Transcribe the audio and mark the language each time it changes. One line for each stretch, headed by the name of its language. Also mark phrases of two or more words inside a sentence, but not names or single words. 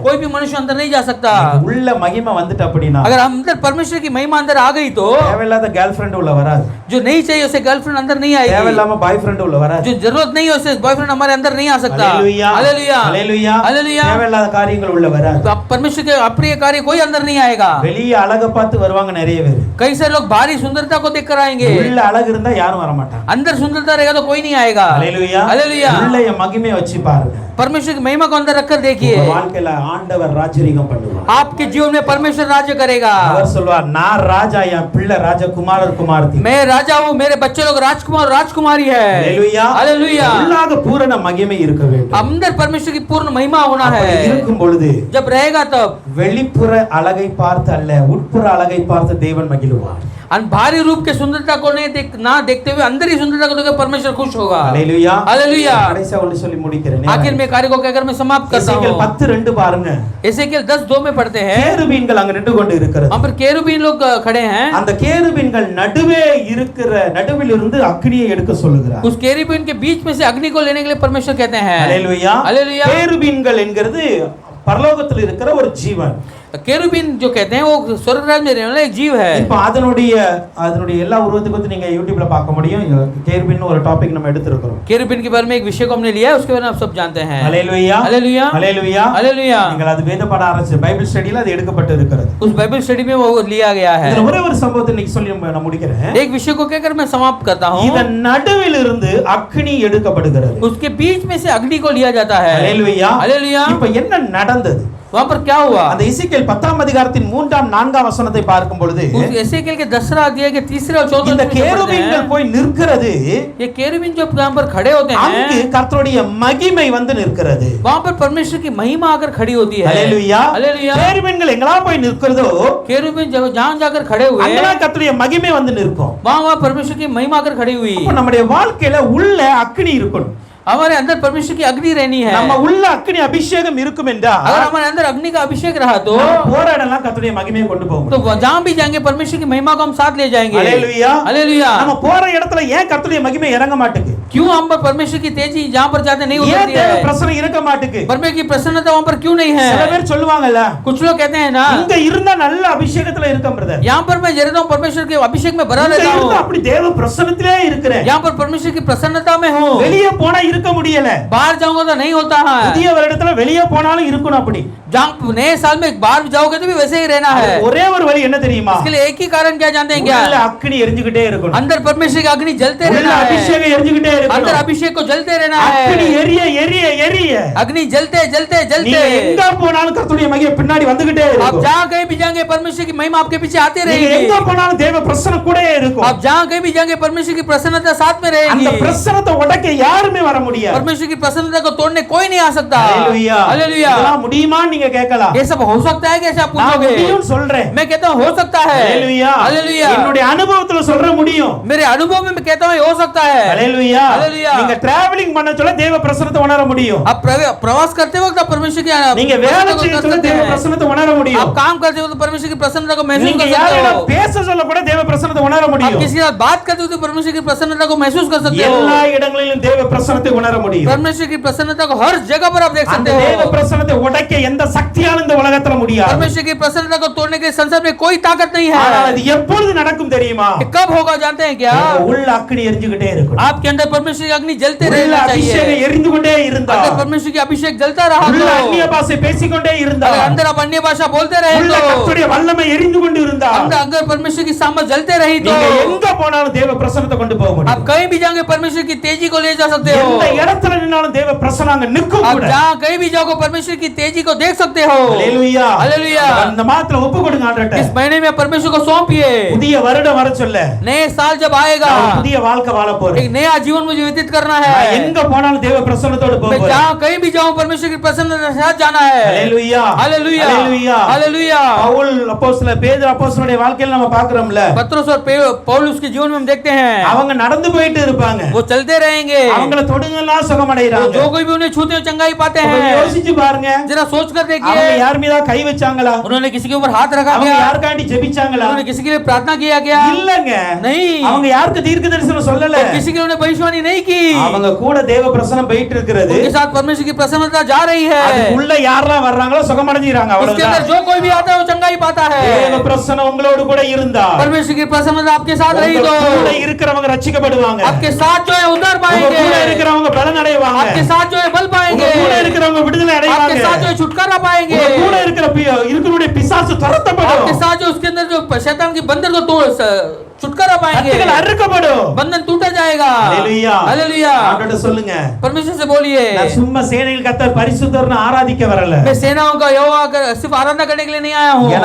Hindi: कोई भी मनुष्य अंदर नहीं जा सकता।
Tamil: உள்ள மகிமை வந்துட்டு அப்படினா
Hindi: अगर अंदर परमेश्वर की महिमा अंदर आ गई तो
Tamil: தேவையில்லாத
English: girl friend
Tamil: உள்ள வராது
Hindi: जो नहीं चाहिए उसे गर्लफ्रेंड अंदर नहीं आएगी,
Tamil: தேவையில்லாம
English: boy friend
Tamil: உள்ள வராது
Hindi: जो जरूरत नहीं है उसे बॉयफ्रेंड हमारे अंदर नहीं आ सकता।
Tamil: ஹalleluya
Hindi: हालेलुया।
Tamil: ஹalleluya
Hindi: हालेलुया।
Tamil: தேவையில்லாத காரியங்கள் உள்ள வராது
Hindi: तो परमेश्वर के अप्रिय कार्य कोई अंदर नहीं आएगा।
Tamil: வெளிய அழக பார்த்து வருவாங்க நிறைய பேர்
Hindi: कई सारे लोग बाहरी सुंदरता को देखकर आएंगे,
Tamil: உள்ள அழகு இருந்தா யாரும் வர மாட்டாங்க
Hindi: अंदर सुंदरता रहेगा तो कोई नहीं आएगा।
Tamil: ஹalleluya
Hindi: हालेलुया।
Tamil: உள்ள என் மகிமையை வச்சு பாருங்க
Hindi: परमेश्वर की महिमा को अंदर रखकर देखिए,
Tamil: உங்க வாழ்க்கையில ஆண்டவர் ராஜரீகம் பண்ணுவார்
Hindi: आपके जीवन में परमेश्वर राज्य करेगा।
Tamil: அவர் சொல்வார் நான் ராஜா என் பிள்ளை ராஜகுமாரர் குமாரத்தி
Hindi: मैं राजा हूँ, मेरे बच्चे लोग राजकुमार राजकुमारी है।
Tamil: ஹalleluya
Hindi: हालेलुया।
Tamil: உள்ளாக பூரண மகிமை இருக்க வேண்டும்
Hindi: अंदर परमेश्वर की पूर्ण महिमा होना
Tamil: அப்படி
Hindi: है।
Tamil: இருக்கும் பொழுது
Hindi: जब रहेगा तब
Tamil: வெளிப்புற அழகை பார்த்து அல்ல உட்புற அழகை பார்த்து தேவன் மகிழுவார்
Hindi: बाहरी रूप के सुंदरता को नहीं ना देखते हुए अंदर ही सुंदरता को देखकर परमेश्वर खुश होगा।
Tamil: ஹalleluya
Hindi: हालेलुया।
Tamil: கடைசியா ஒன்று சொல்லி முடிக்கிறேன்
Hindi: आखिर में कार्य को कहकर मैं समाप्त करता
Tamil: எசேக்கியேல்
Hindi: हूँ।
Tamil: 10:2 பாருங்க
Hindi: एसेकियेल 10:2 में पढ़ते हैं,
Tamil: கேருபீன்கள் அங்க நின்று கொண்டு இருக்கிறது
Hindi: वहां पर केरूबीन लोग खड़े हैं।
Tamil: அந்த கேருபீன்கள் நடுவே இருக்கிற நடுவில் இருந்து அக்கினியை எடுக்க சொல்லுகிறார்
Hindi: उस केरूबीन के बीच में से अग्नि को लेने के लिए परमेश्वर कहते हैं।
Tamil: ஹalleluya
Hindi: हालेलुया।
Tamil: கேருபீன்கள் என்கிறது பரலோகத்தில் இருக்கிற ஒரு ஜீவன்
Hindi: केरूबीन जो कहते हैं वो स्वर्ग राज्य में रहने वाला एक जीव है।
Tamil: இப்போ அதனுடைய எல்லா உருவத்துக்கு வந்து நீங்க யூடியூப்ல பார்க்க முடியும் கேருபீன் ஒரு டாபிக் நம்ம எடுத்துக்கிறோம்
Hindi: केरूबीन के बारे में एक विषय को हमने लिया है, उसके बारे में आप सब जानते हैं।
Tamil: ஹalleluya
Hindi: हालेलुया।
Tamil: ஹalleluya
Hindi: हालेलुया।
Tamil: நீங்கள் அது வேத பாட ஆரம்பிச்சு
English: Bible study
Tamil: அது எடுக்கப்பட்டு இருக்கிறது
Hindi: उस
English: Bible study
Hindi: में वो लिया गया है।
Tamil: இதுல ஒரே ஒரு சம்பவத்தை இன்னைக்கு சொல்லி நான் முடிக்கிறேன்
Hindi: एक विषय को कहकर मैं समाप्त करता हूँ।
Tamil: இதன் நடுவில் இருந்து அக்கினி எடுக்கப்படுகிறது
Hindi: उसके बीच में से अग्नि को लिया जाता है।
Tamil: ஹalleluya
Hindi: हालेलुया।
Tamil: இப்போ என்ன நடந்தது
Hindi: वहां पर क्या हुआ?
Tamil: அந்த எசேக்கியேல் 10ஆம் அதிகாரத்தின் 3ஆம் 4ஆம் வசனத்தை பார்க்கும் பொழுது
Hindi: उस एसेकियेल के 10वां अध्याय के 3 और 4
Tamil: இந்த கேருபீன்கள் போய் நிற்கிறது
Hindi: ये केरूबीन जो यहाँ पर खड़े होते
Tamil: அங்கு
Hindi: हैं,
Tamil: கர்த்தருடைய மகிமை வந்து நிற்கிறது
Hindi: वहां पर परमेश्वर की महिमा आकर खड़ी होती है।
Tamil: ஹalleluya
Hindi: हालेलुया।
Tamil: கேருபீன்கள் எங்கெல்லாம் போய் நிற்கிறதோ
Hindi: केरूबीन जब जहां जाकर खड़े हुए
Tamil: அங்கெல்லாம் கர்த்தருடைய மகிமை வந்து நிற்கும்
Hindi: वहां परमेश्वर की महिमा आकर खड़ी हुई।
Tamil: அப்ப நம்முடைய வாழ்க்கையில உள்ள அக்கினி இருக்கணும்
Hindi: हमारे अंदर परमेश्वर की अग्नि रहनी है।
Tamil: நம்ம உள்ள அக்கினி அபிஷேகம் இருக்கும் என்றால்
Hindi: अगर हमारे अंदर अग्नि का अभिषेक रहा तो
Tamil: நம்ம போற இடம்லாம் கர்த்தருடைய மகிமையை கொண்டு போகும்
Hindi: तो जहां भी जाएंगे परमेश्वर की महिमा को हम साथ ले जाएंगे।
Tamil: ஹalleluya
Hindi: हालेलुया।
Tamil: நம்ம போற இடத்துல ஏன் கர்த்தருடைய மகிமை இறங்க மாட்டேங்குது
Hindi: क्यों हम पर परमेश्वर की तेजी जहां पर जाते नहीं
Tamil: ஏன்
Hindi: उतरती
Tamil: தேவ
Hindi: है?
Tamil: பிரசன்னம் இருக்க மாட்டேங்குது
Hindi: परमेश्वर की प्रसन्नता वहां पर क्यों नहीं
Tamil: சில
Hindi: है?
Tamil: பேர் சொல்லுவாங்கல்ல
Hindi: कुछ लोग कहते हैं ना,
Tamil: இங்க இருந்தா நல்ல அபிஷேகத்துல இருக்கேன் பிரதர்
Hindi: यहाँ पर मैं रहता हूँ परमेश्वर के अभिषेक में भरा
Tamil: இங்க
Hindi: रहता
Tamil: இருந்தா
Hindi: हूँ,
Tamil: அப்படி தேவ பிரசன்னத்திலே இருக்கிறேன்
Hindi: यहाँ पर परमेश्वर की प्रसन्नता में हूँ,
Tamil: வெளியே போனா இருக்க முடியல
Hindi: बाहर जाऊंगा तो नहीं होता है।
Tamil: புதிய வருடத்துல வெளியே போனாலும் இருக்கணும் அப்படி
Hindi: जहाँ नए साल में बाहर जाओगे तो भी वैसे ही रहना है।
Tamil: ஒரே ஒரு வழி என்ன தெரியுமா
Hindi: इसके लिए एक ही कारण क्या जानते हैं क्या?
Tamil: உள்ள அக்கினி எரிஞ்சுக்கிட்டே இருக்கணும்
Hindi: अंदर परमेश्वर की अग्नि जलते
Tamil: உள்ள
Hindi: रहना है,
Tamil: அபிஷேகம் எரிஞ்சுக்கிட்டே
Hindi: अंदर
Tamil: இருக்கணும்
Hindi: अभिषेक को जलते रहना
Tamil: அக்கினி
Hindi: है,
Tamil: எரிய எரிய எரிய
Hindi: अग्नि जलते जलते
Tamil: நீங்க
Hindi: जलते।
Tamil: எங்க போனாலும் கர்த்தருடைய மகிமை பின்னாடி வந்துகிட்டே
Hindi: आप
Tamil: இருக்கும்
Hindi: जहाँ कहीं भी जाएंगे परमेश्वर की महिमा आपके पीछे आती
Tamil: நீங்க
Hindi: रहेगी।
Tamil: எங்க போனாலும் தேவ பிரசன்னம் கூடயே இருக்கும்
Hindi: आप जहाँ कहीं भी जाएंगे परमेश्वर की प्रसन्नता साथ में
Tamil: அந்த
Hindi: रहेगी।
Tamil: பிரசன்னத்தை உடைக்க யாருமே வர முடியாது
Hindi: परमेश्वर की प्रसन्नता को तोड़ने कोई नहीं आ सकता।
Tamil: ஹalleluya
Hindi: हालेलुया।
Tamil: இதெல்லாம் முடியுமான்னு நீங்க கேட்கலாம்
Hindi: ये सब हो सकता है कैसे आप
Tamil: நான்
Hindi: पूछोगे?
Tamil: முடியும்னு சொல்றேன்
Hindi: मैं कहता हूँ हो सकता है।
Tamil: ஹalleluya
Hindi: हालेलुया।
Tamil: என்னுடைய அனுபவத்துல சொல்ற முடியும்
Hindi: मेरे अनुभव में मैं कहता हूँ ये हो सकता है।
Tamil: ஹalleluya
Hindi: हालेलुया।
Tamil: நீங்க டிராவலிங் பண்ண சொல்ல தேவ பிரசன்னத்தை உணர முடியும்
Hindi: आप प्रवास करते वक्त आप परमेश्वर की
Tamil: நீங்க வேலை செய்ய சொல்ல
Hindi: करते
Tamil: தேவ
Hindi: हैं।
Tamil: பிரசன்னத்தை உணர
Hindi: आप
Tamil: முடியும்
Hindi: काम करते हो तो परमेश्वर की प्रसन्नता को महसूस
Tamil: நீங்க
Hindi: कर सकते
Tamil: யாரோட
Hindi: हो।
Tamil: பேச சொல்ல கூட தேவ பிரசன்னத்தை உணர
Hindi: आप
Tamil: முடியும்
Hindi: किसी के साथ बात करते हो तो परमेश्वर की प्रसन्नता को महसूस कर सकते हो।
Tamil: எல்லா இடங்களிலும் தேவ பிரசன்னத்தை உணர முடியும்
Hindi: परमेश्वर की प्रसन्नता को हर जगह पर आप देख
Tamil: அந்த
Hindi: सकते
Tamil: தேவ
Hindi: हो।
Tamil: பிரசன்னத்தை உடைக்க எந்த சக்தியாலும் இந்த உலகத்துல முடியாது
Hindi: परमेश्वर की प्रसन्नता को तोड़ने के संसार में कोई ताकत नहीं
Tamil: ஆனால்
Hindi: है।
Tamil: அது எப்பொழுது நடக்கும் தெரியுமா
Hindi: ये कब होगा जानते हैं क्या?
Tamil: உங்க உள்ள அக்கினி எரிஞ்சுக்கிட்டே இருக்கும்
Hindi: आपके अंदर परमेश्वर की अग्नि जलते
Tamil: உள்ள
Hindi: रहना
Tamil: அபிஷேகம்
Hindi: चाहिए।
Tamil: எரிந்து கொண்டே இருந்தா
Hindi: अंदर परमेश्वर की अभिषेक जलता रहा
Tamil: உள்ள
Hindi: तो,
Tamil: அந்நிய பாஷை பேசிக்கொண்டே இருந்தா
Hindi: अगर अंदर आप अन्य भाषा बोलते रहे
Tamil: உள்ள
Hindi: तो,
Tamil: கர்த்தருடைய வல்லமை எரிந்து கொண்டு இருந்தா
Hindi: अंदर परमेश्वर की सामर्थ जलते रही तो,
Tamil: நீங்க எங்க போனாலும் தேவ பிரசன்னத்தை கொண்டு போக
Hindi: आप
Tamil: முடியும்
Hindi: कहीं भी जाओगे परमेश्वर की तेजी को ले जा सकते हो।
Tamil: எந்த இடத்துல நின்னாலும் தேவ பிரசன்னம் அங்க நிற்கும்
Hindi: आप
Tamil: கூட
Hindi: जहाँ कहीं भी जाओगे परमेश्वर की तेजी को देख सकते हो।
Tamil: ஹalleluya
Hindi: हालेलुया।
Tamil: அந்த மாத்திர ஒப்பு கொடுங்க ஆண்டவரே
Hindi: इस महीने में परमेश्वर को सौंपिए।
Tamil: புதிய வருடம் வர சொல்ல
Hindi: नए साल जब आएगा
Tamil: நான் புதிய வாழ்க்கை வாழ போறேன்
Hindi: एक नया जीवन मुझे व्यतीत करना
Tamil: நான்
Hindi: है।
Tamil: எங்க போனாலும் தேவ பிரசன்னத்தோட
Hindi: मैं
Tamil: போறேன்
Hindi: जहाँ कहीं भी जाऊं परमेश्वर की प्रसन्नता के साथ जाना है।
Tamil: ஹalleluya
Hindi: हालेलुया।
Tamil: ஹalleluya
Hindi: हालेलुया।
Tamil: பவுல் அப்போஸ்தலர் பேதுரு அப்போஸ்தலருடைய வாழ்க்கையில நம்ம பார்க்கறோம்ல
Hindi: पत्रोस और पौलुस के जीवन में हम देखते हैं
Tamil: அவங்க நடந்து போயிட்டு இருப்பாங்க,
Hindi: वो चलते रहेंगे,
Tamil: அவங்கள தொடுங்கலாம்
Hindi: तो
Tamil: சுகமடைறாங்க.
Hindi: जो कोई भी उन्हें छूते हुए चंगाई पाते
Tamil: அப்ப
Hindi: हैं।
Tamil: யோசிச்சு பாருங்க,
Hindi: जरा सोच कर
Tamil: அவங்க
Hindi: देखिए,
Tamil: யார் மீதா கை வச்சாங்களா?
Hindi: उन्होंने किसी के ऊपर हाथ रखा
Tamil: அவங்க
Hindi: क्या?
Tamil: யாருக்காண்டி ஜெபிச்சாங்களா?
Hindi: उन्होंने किसी के लिए प्रार्थना किया क्या?
Tamil: இல்லங்க,
Hindi: नहीं,
Tamil: அவங்க யாருக்கு தீர்க்க தரிசனம் சொல்லல.
Hindi: तो किसी के लिए उन्हें भविष्यवाणी नहीं की।
Tamil: அவங்க கூட தேவ பிரசன்னம் போயிட்டு இருக்கிறது.
Hindi: उनके साथ परमेश्वर की प्रसन्नता जा रही है।
Tamil: அதுக்குள்ள யாரெல்லாம் வர்றாங்களோ சுகமடைஞ்சிராங்க.
Hindi: उसके अंदर
Tamil: அவ்வளவுதான்.
Hindi: जो कोई भी आता है वो चंगाई पाता है।
Tamil: தேவ பிரசன்னம் உங்களோடு கூட இருந்தா
Hindi: परमेश्वर की प्रसन्नता आपके साथ रही
Tamil: உங்க
Hindi: तो
Tamil: கூட இருக்கிறவங்க ரட்சிக்கப்படுவாங்க.
Hindi: आपके साथ जो है उद्धार
Tamil: உங்க
Hindi: पाएंगे,
Tamil: கூட இருக்கிறவங்க பலன் அடைவாங்க.
Hindi: आपके साथ जो है बल
Tamil: உங்க
Hindi: पाएंगे,
Tamil: கூட இருக்கிறவங்க விடுதலை
Hindi: आपके
Tamil: அடைவாங்க.
Hindi: साथ जो है छुटकारा पाएंगे,
Tamil: உங்க கூட இருக்கிற பிசாசு
Hindi: आपके
Tamil: துரத்தப்படும்.
Hindi: साथ जो उसके अंदर जो शैतान की बंधन को तोड़ छुटकारा पाएंगे,
Tamil: கட்டுகள் அறுக்கப்படும்.
Hindi: बंधन टूटा जाएगा।
Tamil: ஹalleluya.
Hindi: हालेलुया।
Tamil: ஆண்டவரே சொல்லுங்க,
Hindi: परमेश्वर से बोलिए,
Tamil: நான் சும்மா சேனையில் கர்த்தர் பரிசுத்தர்னு ஆராதிக்க வரல.
Hindi: मैं सेनाओं का यहोवा का सिर्फ आराधना करने के लिए नहीं आया हूँ।